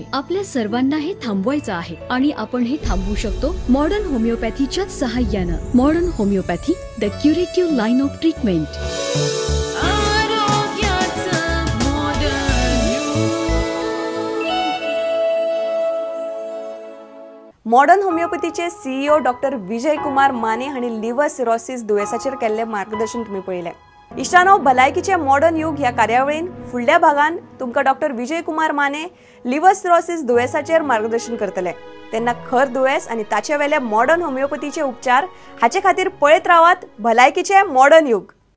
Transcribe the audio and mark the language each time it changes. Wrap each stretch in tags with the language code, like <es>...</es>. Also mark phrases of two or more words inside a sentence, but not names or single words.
<mr>आपल्या सर्वांना हे थांबवायचं आहे आणि आपण हे थांबवू शकतो मॉडर्न होमिओपॅथीच्याच सहाय्यानं.</mr> <en>Modern Homeopathy, the curative line of treatment.</en> <kok>मॉडर्न होमिओपॅथीचे CEO डॉक्टर विजय कुमार माने हांणी</kok> <en>liver cirrhosis</en> <kok>दुयेसाचेर केल्ले मार्गदर्शन तुम्ही पळयलें. इश्टानो, भलायकीचे मॉडर्न युग ह्या कार्यावळीन फुडल्या भागान तुमकां डॉक्टर विजय कुमार माने</kok> <en>liver cirrhosis</en> <kok>दुयेसाचेर मार्गदर्शन करतले. तेन्ना खर दुयेस आनी ताचे वेले मॉडर्न होमिओपॅथीचे उपचार हाचे खातीर पळयत रावात भलायकीचे मॉडर्न युग.</kok>